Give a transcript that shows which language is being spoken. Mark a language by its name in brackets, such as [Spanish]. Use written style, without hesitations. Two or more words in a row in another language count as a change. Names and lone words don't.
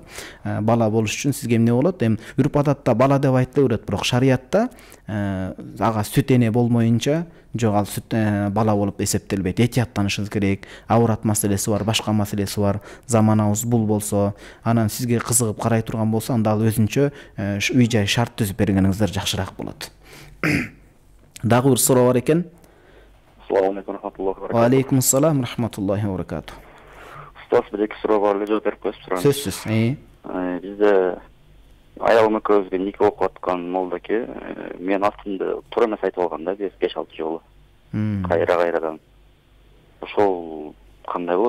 [Kyrgyz] Бала болуш үчүн сизге эмне болот? Эми үрп адатта бала деп айтыла берет, бирок шариятта ага сүт эне болмоюнча жок, ал сүт бала болуп эсептелбейт. Этияттанышыңыз керек. Авырат маселеси бар, башка маселеси бар. Заманабыз бул болсо, анан сизге кызыгып карай турган болсо, анда ал өзүнчө үй-жай шарт түзүп бергениңиздер жакшыраак болот. Дагы бир суроо бар экен. [Arabic] السلام عليكم ورحمة الله وبركاته. عليكم السلام ورحمة الله وبركاته. [Kyrgyz] Устаз, бир эки суроо бар эле, жооп берип коесузбу? Сөзсүз. Бизде аялым экөөбүзгө нике окуп аткан молдоке мен астымды туура эмес айтып алган да, 5-6 жолу. Кайрадан. Ошол кандай болот?